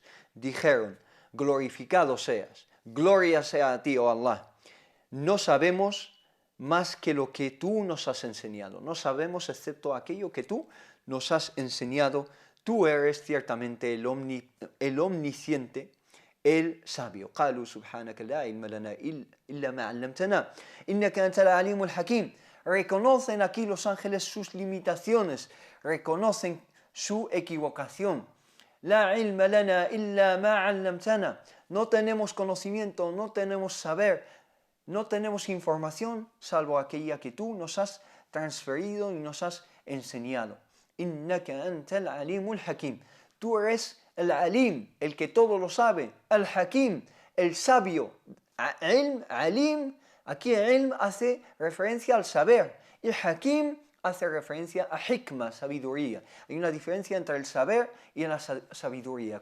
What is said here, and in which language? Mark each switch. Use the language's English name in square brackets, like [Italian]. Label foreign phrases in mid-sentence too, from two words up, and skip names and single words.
[Spanish] Dijeron, glorificado seas, gloria sea a ti, oh Allah. No sabemos más que lo que tú nos has enseñado, no sabemos excepto aquello que tú nos has enseñado. Tú eres ciertamente el omnisciente, el sabio. [Arabic] قالوا سبحانك لا علم لنا إلا ما علمتنا إنك أنت العليم الحكيم. [Spanish] Reconocen aquí los ángeles sus limitaciones, reconocen su equivocación. [Arabic] لا علم لنا إلا ما علمتنا. [Spanish] No tenemos conocimiento, no tenemos saber, no tenemos información salvo aquella que tú nos has transferido y nos has enseñado. [Arabic] إنك أنت العليم الحكيم. [Spanish] Tú eres el alim, el que todo lo sabe, el hakim, el sabio. Ilm, alim, aquí ilm hace referencia al saber y hakim hace referencia a hikma, sabiduría. Hay una diferencia entre el saber y la sabiduría.